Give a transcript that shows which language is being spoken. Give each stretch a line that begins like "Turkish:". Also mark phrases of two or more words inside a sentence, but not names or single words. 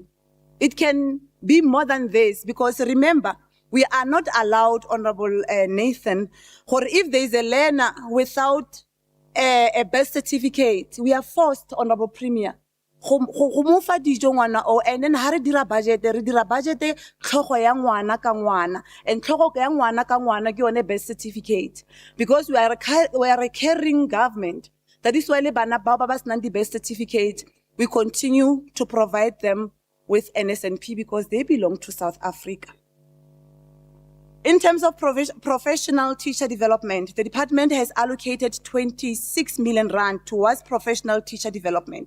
English: It can be more than this because remember, we are not allowed, Honorable Nathan, or if there is a learner without a birth certificate, we are forced, Honorable Premier, and then
Tswana: ha re dira budget tlhogo ya ngwana ka ngwana,
English: and
Tswana: tlhogo ya ngwana ka ngwana ke yone
English: birth certificate, because we are a caring government. That is why
Tswana: le bana ba ba senang di
English: birth certificate, we continue to provide them with NSNP because they belong to South Africa. In terms of professional teacher development, the department has allocated 26 million rand towards professional teacher development.